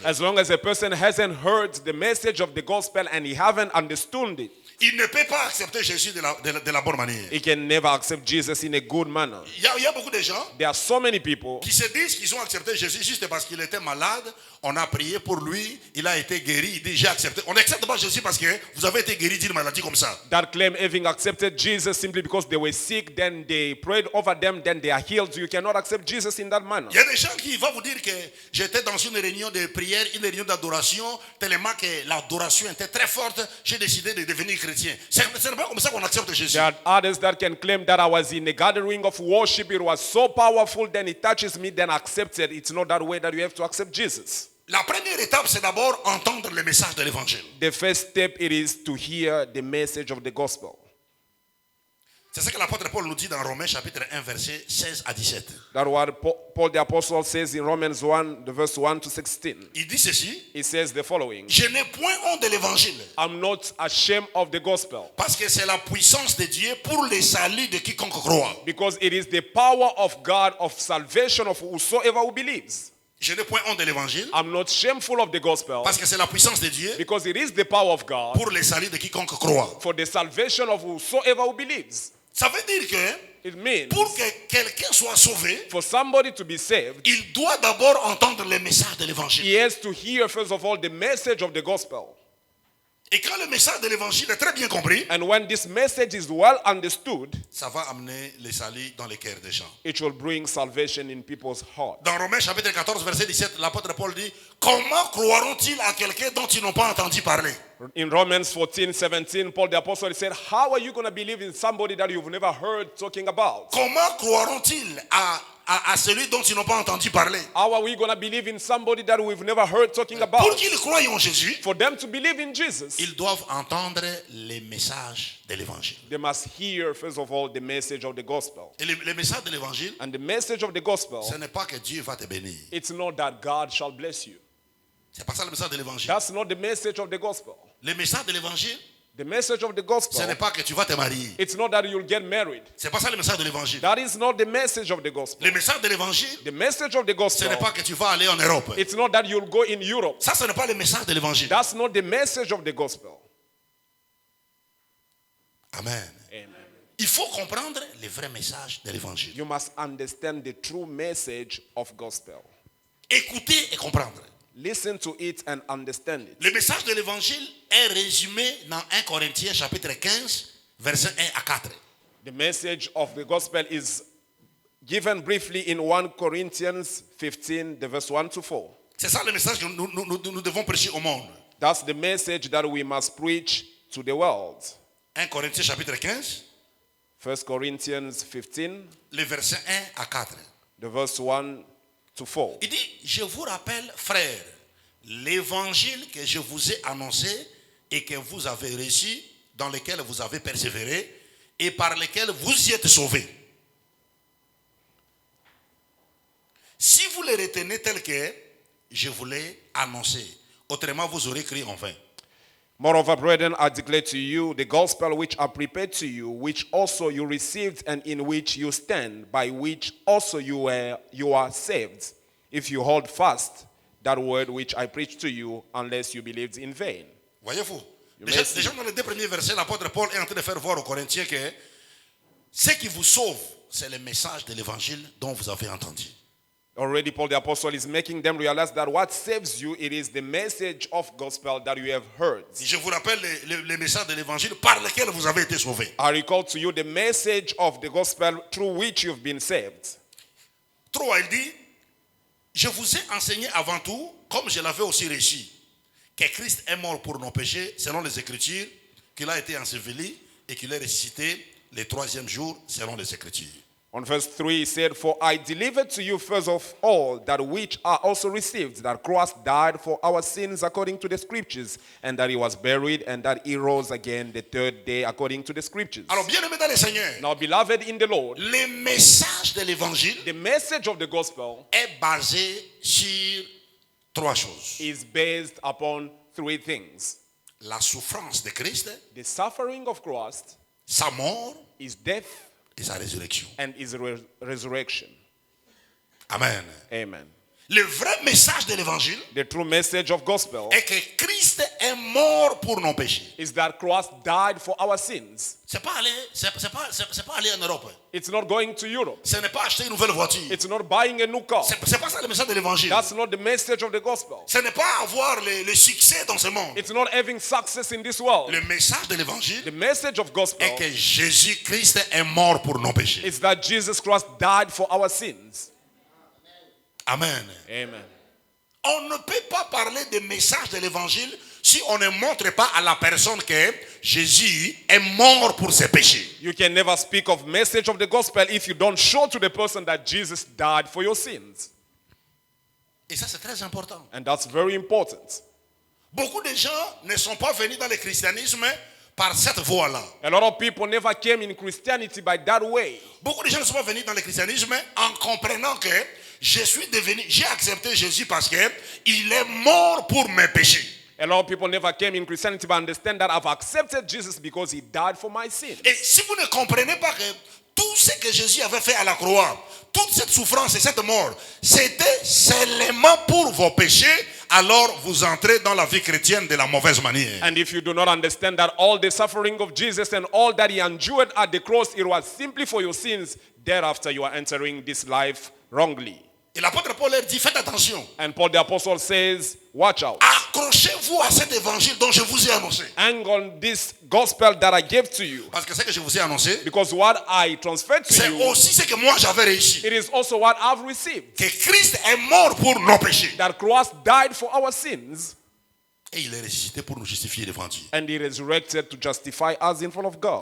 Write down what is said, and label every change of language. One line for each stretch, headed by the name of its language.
English: As long as a person hasn't heard the message of the gospel and he haven't understood it,
French: il ne peut pas accepter Jésus de la bonne manière.
English: he can never accept Jesus in a good manner.
French: Il y a beaucoup de gens
English: There are so many people
French: qui se disent qu'ils ont accepté Jésus juste parce qu'il était malade. On a prié pour lui, il a été guéri, il dit j'ai accepté. On n'accepte pas Jésus parce que vous avez été guéri d'une maladie comme ça.
English: that claim having accepted Jesus simply because they were sick, then they prayed over them, then they are healed. You cannot accept Jesus in that manner.
French: Il y a des gens qui vont vous dire que j'étais dans une réunion de prière, une réunion d'adoration, tellement que l'adoration était très forte, j'ai décidé de devenir chrétien. Ce n'est pas comme ça qu'on accepte Jésus.
English: There are others that can claim that I was in a gathering of worship. It was so powerful, then it touches me, then I accept it. It's not that way that you have to accept Jesus.
French: La première étape, c'est d'abord entendre le message de l'évangile.
English: The first step it is to hear the message of the gospel.
French: C'est ce que l'apôtre Paul nous dit dans Romains chapitre 1, verset 16 à 17.
English: That's what Paul the Apostle says in Romans 1, the verse 1 to 16.
French: Il dit ceci:
English: He says the following:
French: je n'ai point honte de l'évangile,
English: I'm not ashamed of the gospel,
French: parce que c'est la puissance de Dieu pour le salut de quiconque croit.
English: because it is the power of God of salvation of whosoever who believes.
French: Je n'ai point honte de l'évangile,
English: I'm not shameful of the gospel,
French: parce que c'est la puissance de Dieu
English: because it is the power of God
French: pour le salut de quiconque croit.
English: for the salvation of whosoever who believes.
French: Ça veut dire que
English: It means
French: pour que quelqu'un soit sauvé,
English: for somebody to be saved,
French: il doit d'abord entendre le message de l'évangile.
English: he has to hear first of all the message of the gospel.
French: Et quand le message de l'évangile est très bien compris,
English: And when this message is well understood,
French: ça va amener le salut dans les cœurs des gens.
English: it will bring salvation in people's hearts.
French: Dans Romains chapitre 14, verset 17, l'apôtre Paul dit, comment croiront-ils à quelqu'un dont ils n'ont pas entendu parler?
English: In Romans 14:17, Paul the Apostle said, how are you going to believe in somebody that you've never heard talking about?
French: Comment croiront-ils à celui dont ils n'ont pas entendu parler?
English: How are we going to believe in somebody that we've never heard talking
French: Pour
English: about?
French: qu'ils croient en Jésus,
English: For them to believe in Jesus,
French: ils doivent entendre les messages de l'évangile.
English: they must hear, first of all, the message of the gospel.
French: Et le message de l'évangile,
English: And the message of the gospel,
French: ce n'est pas que Dieu va te bénir.
English: it's not that God shall bless you.
French: C'est pas ça le message de l'évangile.
English: That's not the message of the gospel.
French: Le message de l'évangile,
English: The message of the
French: ce
English: gospel,
French: n'est pas que tu vas te marier.
English: it's not that you'll get married.
French: C'est pas ça le message de l'évangile.
English: That is not the message of the gospel.
French: Le message de l'évangile,
English: The message of the
French: ce
English: gospel,
French: n'est pas que tu vas aller en Europe.
English: it's not that you'll go in Europe.
French: Ça, ce n'est pas le message de l'évangile.
English: That's not the message of the gospel.
French: Amen.
English: Amen.
French: Il faut comprendre le vrai message de l'évangile.
English: You must understand the true message of gospel.
French: Écoutez et comprendre.
English: Listen to it and understand it.
French: Le message de l'évangile est résumé dans 1 Corinthiens chapitre 15, versets 1 à 4.
English: The message of the gospel is given briefly in 1 Corinthians 15, the verse 1 to 4.
French: C'est ça le message que nous devons prêcher au monde.
English: That's the message that we must preach to the world.
French: 1 Corinthiens chapitre 15,
English: 1 Corinthians 15,
French: les versets 1 à 4.
English: the verse 1 to 4.
French: Il dit, je vous rappelle, frères, l'évangile que je vous ai annoncé et que vous avez reçu, dans lequel vous avez persévéré et par lequel vous y êtes sauvés. Si vous le retenez tel que je vous l'ai annoncé, autrement vous aurez cru en vain.
English: Moreover, brethren, I declare to you the gospel which I prepared to you, which also you received and in which you stand, by which also you are saved, if you hold fast that word which I preached to you, unless you believed in vain.
French: Voyez-vous?
English: You
French: Déjà
English: may see.
French: dans les deux premiers versets, l'apôtre Paul est en train de faire voir aux Corinthiens que ce qui vous sauve, c'est le message de l'évangile dont vous avez entendu.
English: Already Paul the Apostle is making them realize that what saves you, it is the message of gospel that you have heard.
French: Je vous rappelle le message de l'évangile par lequel vous avez été sauvés.
English: I recall to you the message of the gospel through which you've been saved.
French: 3, il dit, je vous ai enseigné avant tout, comme je l'avais aussi reçu, que Christ est mort pour nos péchés, selon les Écritures, qu'il a été enseveli et qu'il est ressuscité le 3e jour, selon les Écritures.
English: On verse 3 he said, for I delivered to you first of all that which I also received, that Christ died for our sins according to the scriptures, and that he was buried, and that he rose again the third day according to the scriptures.
French: Alors, bien aimé dans le Seigneur,
English: Now, beloved in the Lord,
French: le message de l'évangile
English: the message of the gospel
French: est basé sur 3 choses.
English: is based upon 3 things.
French: La souffrance de Christ,
English: The suffering of Christ,
French: sa mort
English: his death,
French: et sa résurrection.
English: and his resurrection.
French: Amen.
English: Amen.
French: Le vrai message de l'évangile
English: The true message of gospel
French: est que Christ est mort pour nos péchés.
English: is that Christ died for our sins.
French: C'est pas aller en Europe.
English: It's not going to Europe.
French: Ce n'est pas acheter une nouvelle voiture.
English: It's not buying a new car.
French: C'est pas ça le message de l'évangile.
English: That's not the message of the gospel.
French: Ce n'est pas avoir le succès dans ce monde.
English: It's not having success in this world.
French: Le message de l'évangile
English: The message of gospel
French: est que Jésus-Christ est mort pour nos péchés.
English: is that Jesus Christ died for our sins.
French: Amen.
English: Amen.
French: On ne peut pas parler de message de l'évangile si on ne montre pas à la personne que Jésus est mort pour ses péchés.
English: You can never speak of message of the gospel if you don't show to the person that Jesus died for your sins.
French: Et ça, c'est très important.
English: And that's very important.
French: Beaucoup de gens ne sont pas venus dans le christianisme par cette voie-là.
English: A lot of people never came in Christianity by that way.
French: Beaucoup de gens ne sont pas venus dans le christianisme en comprenant que j'ai accepté Jésus parce que il est mort pour mes péchés.
English: A lot of people never came in Christianity but understand that I've accepted Jesus because he died for my sins.
French: Et si vous ne comprenez pas que tout ce que Jésus avait fait à la croix, toute cette souffrance et cette mort, c'était seulement pour vos péchés, alors vous entrez dans la vie chrétienne de la mauvaise manière.
English: And if you do not understand that all the suffering of Jesus and all that he endured at the cross, it was simply for your sins, thereafter you are entering this life wrongly.
French: Et l'apôtre Paul leur dit, faites attention.
English: And Paul the Apostle says, watch out.
French: Accrochez-vous Accrochez-vous à cet évangile dont je vous ai annoncé.
English: Hang on this gospel that I gave to you.
French: Parce que ce que je vous ai annoncé,
English: Because what I transferred to
French: c'est
English: you,
French: aussi ce que moi j'avais réussi.
English: it is also what I've received.
French: Que Christ est mort pour nos péchés.
English: That Christ died for our sins.
French: Et il est ressuscité pour nous justifier devant Dieu.
English: And he resurrected to justify us in front of God.